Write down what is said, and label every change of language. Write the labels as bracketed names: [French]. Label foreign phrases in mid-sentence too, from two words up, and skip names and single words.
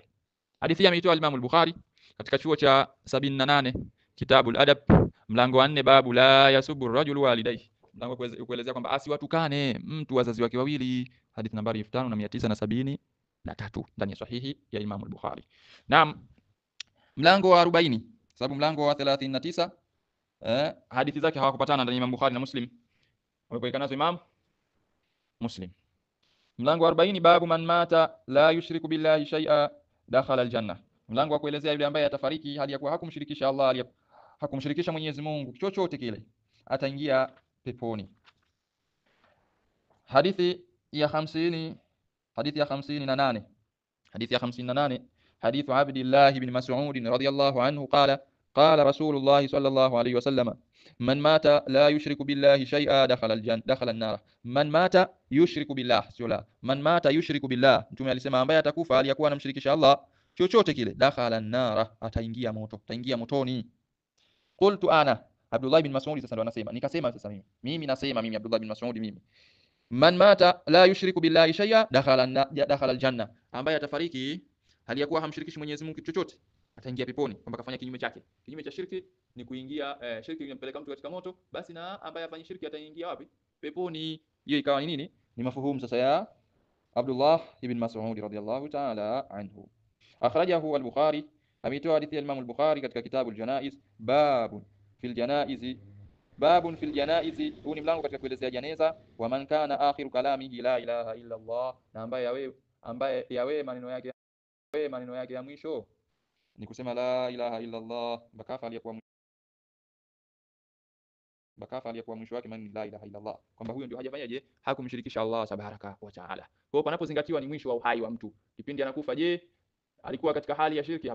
[Swahili] Hadithi hii ameitoa Imam al-Bukhari katika chuo cha 78 Kitabul Adab, mlango wa 4, [Arabic] باب لا يسب الرجل والديه, [Swahili] mlango kuelezea kwamba asiwatukane mtu wazazi wake wawili, hadithi nambari 5973 ndani ya sahihi ya Imam al-Bukhari. Naam, mlango wa 40, sababu mlango wa 39 hadithi zake hawakupatana ndani ya Imam Bukhari na Muslim, wamepeleka nazo Imam Muslim. Mlango wa 40, [Arabic] باب من مات لا يشرك بالله شيئا دخل الجنة, [Swahili] mlango wa kuelezea yule ambaye atafariki hali ya kuwa hakumshirikisha Allah, hakumshirikisha Mwenyezi Mungu chochote kile, ataingia peponi. Hadithi ya 58 [Arabic] حديث عبد الله بن مسعود رضي الله عنه قال قال رسول الله صلى الله عليه وسلم من مات لا يشرك بالله شيئا دخل النار. من مات يشرك بالله sio من مات يشرك بالله, [Swahili] mtume alisema ambaye atakufa hali ya kuwa anamshirikisha Allah chochote kile, [Arabic] دخل النار, [Swahili] ataingia motoni. [Arabic] قلت أنا, [Swahili] Abdullah ibn Mas'ud sasa ndo anasema, nikasema sasa mimi nasema Abdullah ibn Mas'ud mimi, [Arabic] من مات لا يشرك بالله شيئا دخل الجنة, [Swahili] ambaye atafariki hali ya kuwa hamshirikishi Mwenyezi Mungu chochote, ataingia peponi. Kwamba kafanya kinyume chake. Kinyume cha shirki ni kuingia shirki inampeleka mtu katika moto, basi na ambaye afanye shirki ataingia wapi? Peponi. Hiyo ikawa ni nini? Ni mafuhumu sasa ya Abdullah ibn Mas'ud radiyallahu ta'ala anhu. [Arabic] أخرجه البخاري, [Swahili] ametoa hadithi ya Imam al-Bukhari katika kitabu al-Janaiz, [Arabic] باب في الجنائز. [Swahili] Huu ni mlango katika kuelezea janeza. [Arabic] ومن كان آخر كلامه لا إله إلا الله, [Swahili] na ambaye yawe maneno yake ya mwisho ni kusema [Arabic] لا إله إلا الله, [Swahili] bakafa aliyekuwa mwisho wake man [Arabic] لا إله إلا الله, [Swahili] kwamba huyo ndio hajafanyaje, hakumshirikisha Allah [Arabic] تبارك وتعالى. [Swahili] Kwa hiyo panapozingatiwa ni mwisho wa uhai wa mtu, kipindi anakufa, je, alikuwa katika hali ya shirki?